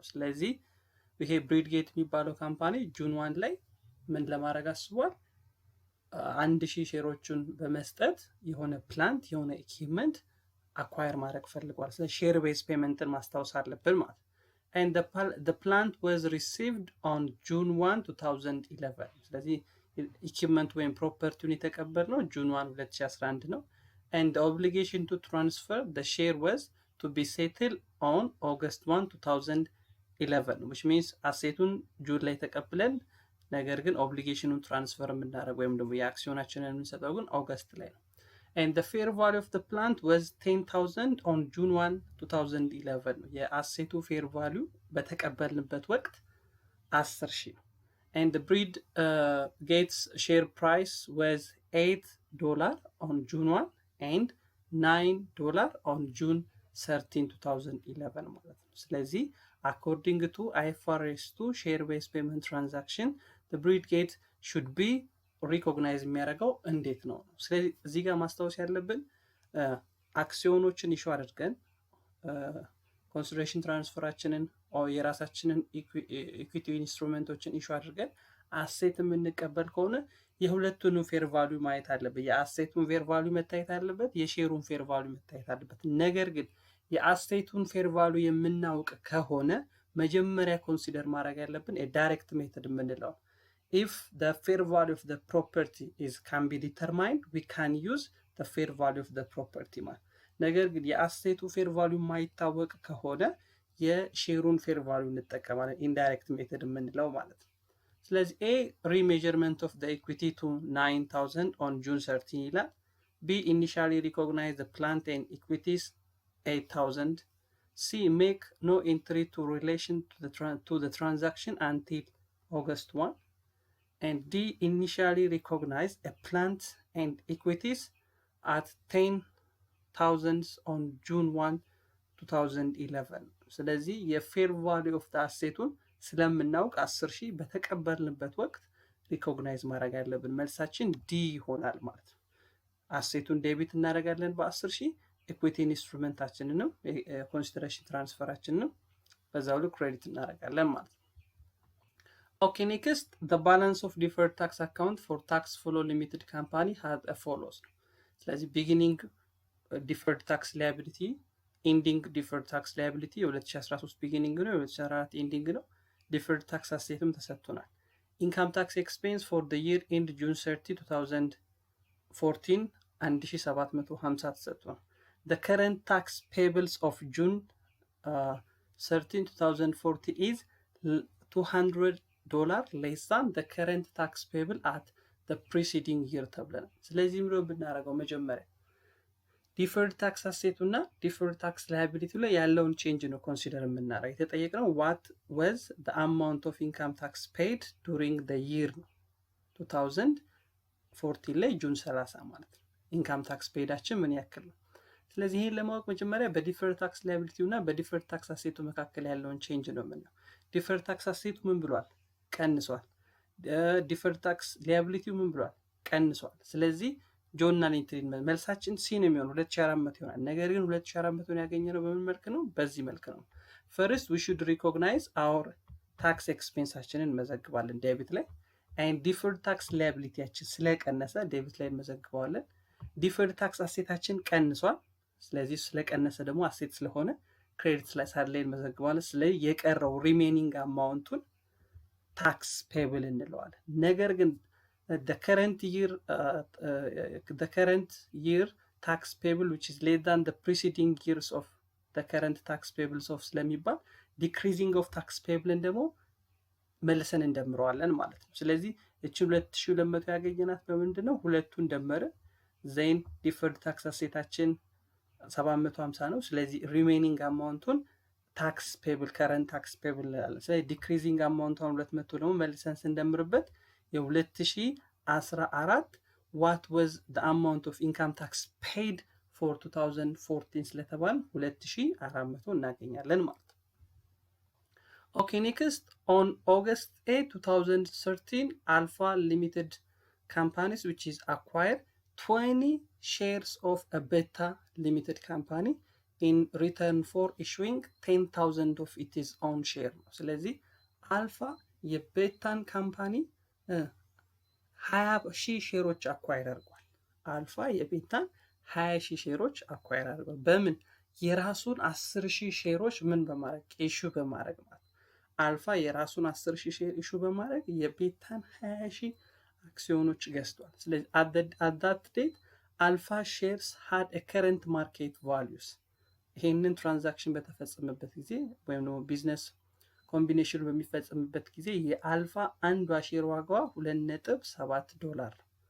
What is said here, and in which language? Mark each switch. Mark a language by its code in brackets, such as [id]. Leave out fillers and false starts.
[am] ስለዚህ ይሄ ብሪድጌት የሚባለው ካምፓኒ ጁን 1 ላይ ምን ለማድረግ አስቧል? 1000 ሼሮችን በመስጠት የሆነ ፕላንት የሆነ ኢኩዊፕመንት አኳየር ማድረግ ፈልጓል። ስለዚህ ሼር ቤዝ ፔመንትን ማስታወስ አለብን ማለት ነው። [en] And the plant was received on June 1, 2011. [am] ስለዚህ [en] equipment [am] ወይም [en] property [am] የተቀበልነው [en] June 1, 2011 ነው። And the obligation to transfer the share was to be settled on August 1, 2011, which means [am] አሴቱን ጁን ላይ ተቀብለን ነገር ግን ኦብሊጌሽኑን ትራንስፈር የምናደርገው ወይም ደግሞ የአክሲዮናችንን የምንሰጠው ግን ኦገስት ላይ ነው። [en] And the fair value of the plant was 10,000 on June 1, 2011. [am] የአሴቱ ፌር ቫልዩ በተቀበልንበት ወቅት 10,000 ነው። [en] And the Brightgate's share price was $8 on June 1 and $9 on June 13, 2011 [am] ማለት ነው። ስለዚህ [en] according to IFRS 2 share based payment transaction, the Brightgate should be [am] ሪኮግናይዝ የሚያደርገው እንዴት ነው? ስለዚህ እዚህ ጋር ማስታወስ ያለብን አክሲዮኖችን ኢሹ አድርገን ኮንሲደሬሽን ትራንስፈራችንን የራሳችንን ኢኩዊቲ ኢንስትሩመንቶችን ኢሹ አድርገን አሴት የምንቀበል ከሆነ የሁለቱንም ፌር ቫልዩ ማየት አለበት። የአሴቱን ፌር ቫልዩ መታየት አለበት፣ የሼሩን ፌር ቫልዩ መታየት አለበት። ነገር ግን የአሴቱን ፌር ቫልዩ የምናውቅ ከሆነ መጀመሪያ ኮንሲደር ማድረግ ያለብን የዳይሬክት ሜተድ የምንለው [en] if the fair value of the property can be determined, we can use the fair value of the property [am] ማለት ነገር ግን የአሴቱ ፌር ቫልዩ ማይታወቅ ከሆነ የሼሩን ፌር ቫልዩ እንጠቀማለን፣ ኢንዳይሬክት ሜተድ የምንለው ማለት ነው። [en] ስለዚህ A remeasurement of the equity to 9,000 on June 13 [am] ይላል። [en] B initially recognize the plant and equities 8,000. C make no entry to relation to the transaction until August 1. And D initially recognized a plant and equities at 10,000 on June 1, 2011. [am] ስለዚህ የፌር ቫልዩ ኦፍ አሴቱን ስለምናውቅ 10,000 በተቀበልንበት ወቅት ሪኮግናይዝ ማድረግ ያለብን መልሳችን ዲ ይሆናል ማለት ነው። አሴቱን ዴቢት እናደርጋለን በ10,000፣ ኢኩዊቲ ኢንስትሩመንታችንንም ኮንሲደሬሽን ትራንስፈራችንንም በዛው ልክ ክሬዲት እናደርጋለን ማለት ነው። [en] Okay, next, the balance of deferred tax account for tax flow limited company has as follows. [am] ስለዚህ [en] beginning deferred tax liability, ending deferred tax liability የ2013 beginning ነው፣ የ2014 ending ነው። deferred tax assetም [am] ተሰጥቶናል። [en] income tax expense for the year end June 30, 2014 1750 ተሰጥቷል። the current tax payables of June 13, 2040 is $200 less than the current tax payable at the preceding year ተብለናል። [am] ስለዚህ ምንድነው ብናደርገው መጀመሪያ ዲፈርድ ታክስ አሴቱ እና ዲፈርድ ታክስ ላያቢሊቲ ላይ ያለውን ቼንጅ ነው ኮንሲደር የምናደርገው። የተጠየቅነው [en] what was the amount of income tax paid during the year 2014 [am] ላይ ጁን 30 ማለት ነው። ኢንካም ታክስ ፔዳችን ምን ያክል ነው? ስለዚህ ይሄን ለማወቅ መጀመሪያ በዲፈርድ ታክስ ላያቢሊቲ እና በዲፈርድ ታክስ አሴቱ መካከል ያለውን ቼንጅ ነው የምናየው። ዲፈርድ ታክስ አሴቱ ምን ብሏል? ቀንሷል። ዲፈርድ ታክስ ሊያቢሊቲው ምን ብሏል? ቀንሷል። ስለዚህ ጆርናል ኢንትሪ መልሳችን ሲ ነው የሚሆነው፣ 2400 ይሆናል። ነገር ግን 2400 ያገኘነው በምን መልክ ነው? በዚህ መልክ ነው። ፈርስት [en] we should recognize our [am] ታክስ ኤክስፔንሳችንን መዘግባለን ዴቢት ላይ። and deferred tax liabilityያችን ስለቀነሰ ዴቢት ላይ መዘግባለን። ዲፈርድ ታክስ አሴታችን ቀንሷል። ስለዚህ ስለቀነሰ ደግሞ አሴት ስለሆነ ክሬዲት ላይ ሳይድ መዘግባለን። ስለዚህ የቀረው ሪሜኒንግ አማውንቱን ታክስ ፔብል እንለዋለን። ነገር ግን [en] the current year tax payable which is less than the preceding years of the current tax payables of [am] ስለሚባል [en] decreasing of tax payable [am] ደግሞ መልሰን እንደምረዋለን ማለት ነው። ስለዚህ እቺ 2200 ያገኘናት በምንድን ነው? ሁለቱን ደመርን ዜን ዲፈርድ ታክስ አሴታችን 750 ነው። ስለዚህ ሪሜይኒንግ አማውንቱን ታክስ ፔብል ከረንት ታክስ ፔብል እንላለን። ስለዚህ ዲክሪዚንግ አማውንቷን 200 ደግሞ መልሰን ስንደምርበት የ2014 [en] what was the amount of income tax paid for 2014 [am] ስለተባል 2400 እናገኛለን ማለት ነው። [en] Okay, next on August 8, 2013, Alpha Limited Companies, which is acquired 20 shares of a Beta Limited Company in return for issuing 10,000 of its own share. [am] ስለዚህ አልፋ የቤታን ካምፓኒ 20,000 ሼሮች አኳየር አድርጓል። አልፋ የቤታን 20,000 ሼሮች አኳየር አድርጓል። በምን? የራሱን 10,000 ሼሮች ምን በማድረግ ኢሹ በማድረግ ማለት አልፋ የራሱን 10,000 ሼር ኢሹ በማድረግ የቤታን 20,000 አክሲዮኖች ገዝቷል። ስለዚህ [en] at that date [am] አልፋ ሼርስ had a current market values ይሄንን ትራንዛክሽን በተፈጸመበት ጊዜ ወይም ደግሞ ቢዝነስ ኮምቢኔሽን በሚፈጸምበት ጊዜ የአልፋ አንዷ ሼር ዋጋዋ $2.7